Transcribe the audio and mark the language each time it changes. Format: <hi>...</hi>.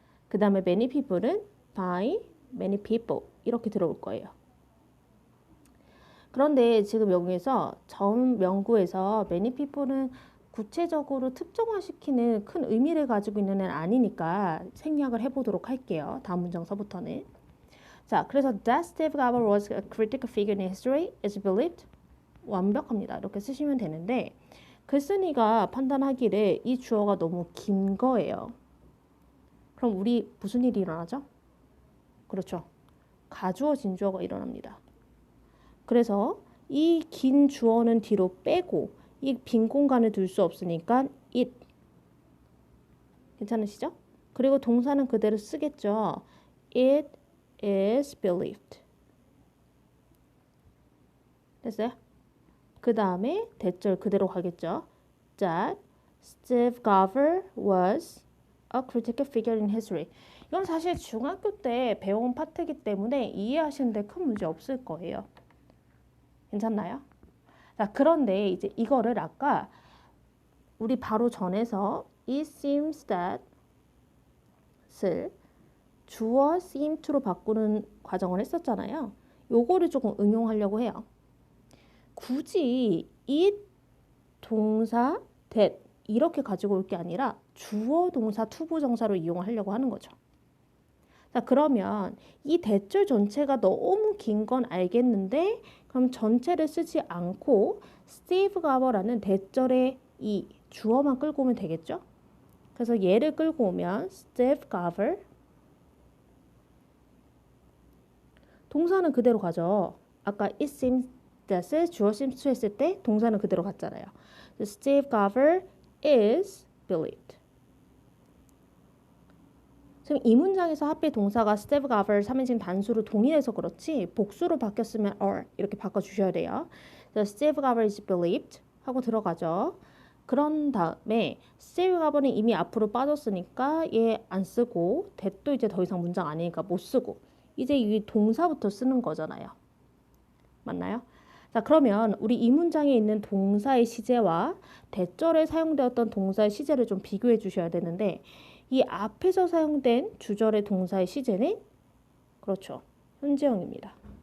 <ko>그 다음에</ko> <en>many people은 by many people</en> <ko>이렇게 들어올 거예요. 그런데 지금 여기에서 전 명구에서 many people은 구체적으로 특정화시키는 큰 의미를 가지고 있는 애는 아니니까 생략을 해보도록 할게요. 다음 문장서부터는. 자, 그래서</ko> <en>that Steve Garber was a critical figure in history is believed.</en> <ko>완벽합니다. 이렇게 쓰시면 되는데 글쓴이가 판단하기를 이 주어가 너무 긴 거예요. 그럼 우리 무슨 일이 일어나죠? 그렇죠. 가주어 진주어가 일어납니다. 그래서 이 긴 주어는 뒤로 빼고 이 빈 공간을 둘 수 없으니까 it. 괜찮으시죠? 그리고 동사는 그대로 쓰겠죠.</ko> <en>It is believed.</en> <ko>됐어요? 그 다음에 대절 그대로 가겠죠.</ko> <en>That Steve Garber was a critical figure in history.</en> <ko>이건 사실 중학교 때 배운 파트이기 때문에 이해하시는데 큰 문제 없을 거예요. 괜찮나요? 자, 그런데 이제 이거를 아까 우리 바로 전에서</ko> <en>it seems that</en> <ko>을 주어</ko> <en>seem to</en> <ko>로 바꾸는 과정을 했었잖아요. 요거를 조금 응용하려고 해요. 굳이 it 동사 that 이렇게 가지고 올 게 아니라 주어 동사 투부정사로 이용하려고 하는 거죠. 자, 그러면 이 대절 전체가 너무 긴 건 알겠는데 그럼 전체를 쓰지 않고 Steve Garber라는 대절의 이 주어만 끌고 오면 되겠죠? 그래서 얘를 끌고 오면 Steve Garber 동사는 그대로 가죠. 아까</ko> <en>it seems that</en> <ko>을 주어</ko> <en>seems to</en> <ko>했을 때 동사는 그대로 갔잖아요.</ko> <en>Steve Garber is believed.</en> <ko>지금 이 문장에서 하필 동사가 Steve Garber 3인칭 단수로 동일해서 그렇지 복수로 바뀌었으면 or 이렇게 바꿔주셔야 돼요.</ko> <en>Steve Garber is believed</en> <ko>하고 들어가죠. 그런 다음에 Steve Garber는 이미 앞으로 빠졌으니까 얘 안 쓰고 that도 이제 더 이상 문장 아니니까 못 쓰고 이제 이 동사부터 쓰는 거잖아요. 맞나요? 자, 그러면 우리 이 문장에 있는 동사의 시제와 대절에 사용되었던 동사의 시제를 좀 비교해 주셔야 되는데 이 앞에서 사용된 주절의 동사의 시제는 그렇죠. 현재형입니다.</ko>